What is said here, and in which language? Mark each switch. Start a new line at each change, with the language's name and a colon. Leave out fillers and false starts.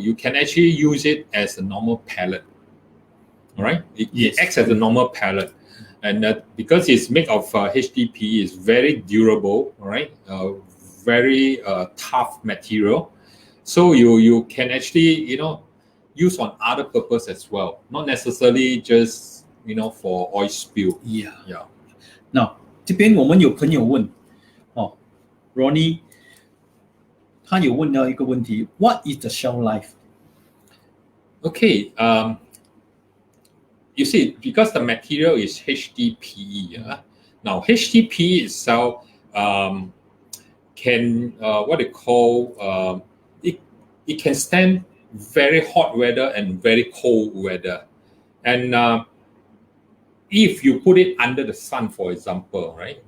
English: You can actually use it as a normal pellet. All right, it acts as a normal pellet, and because it's made of HDPE, it's very durable. All right, very tough material, so you can actually use on other purpose as well, not necessarily just for oil spill. Yeah.
Chinese: Now 这边我们有朋友问Ronnie 他有问到一个问题
English: What is the shelf life? Okay. You see, because the material is HDPE, now HDPE itself can what they call it can stand very hot weather and very cold weather, and if you put it under the sun, for example, right?